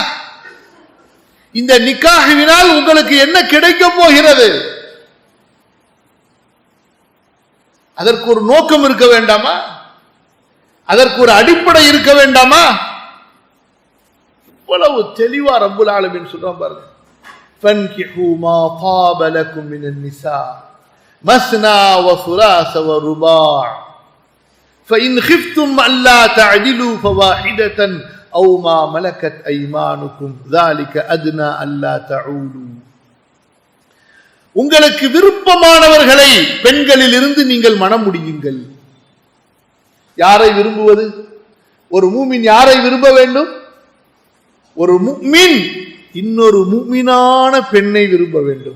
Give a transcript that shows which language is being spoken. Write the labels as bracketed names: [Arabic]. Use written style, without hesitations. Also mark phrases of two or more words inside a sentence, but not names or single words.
[Tamil] இந்த நிக்காஹ்வினால் உங்களுக்கு என்ன கிடைக்க போகிறது? அதற்கு ஒரு நோக்கம் இருக்க வேண்டாமா? அதற்கு ஒரு அடிப்படை இருக்க வேண்டாமா? இவ்வளவு தெளிவா [Arabic] رب العالمين [Tamil] சொல்றான் பாருங்க. [Arabic] فَانْكِحُوا مَا طَابَ لَكُم مِّنَ النِّسَاءِ مَثْنَى وَثُلَاثَ وَرُبَاعَ فَإِنْ خِفْتُمْ أَلَّا تَعْدِلُوا فَوَاحِدَةً أَوْ مَا مَلَكَتْ أَيْمَانُكُمْ ذَلِكَ أَدْنَى أَلَّا تَعُولُوا. [Tamil] உங்களுக்கு விருப்பமானவர்களை பெண்களில் இருந்து நீங்கள் மனம் முடியுங்கள். யாரை விரும்புவது? ஒரு மூமின் யாரை விரும்ப வேண்டும்? ஒரு முஃமின் இன்னொரு முஃமினான பெண்ணை விரும்ப வேண்டும்.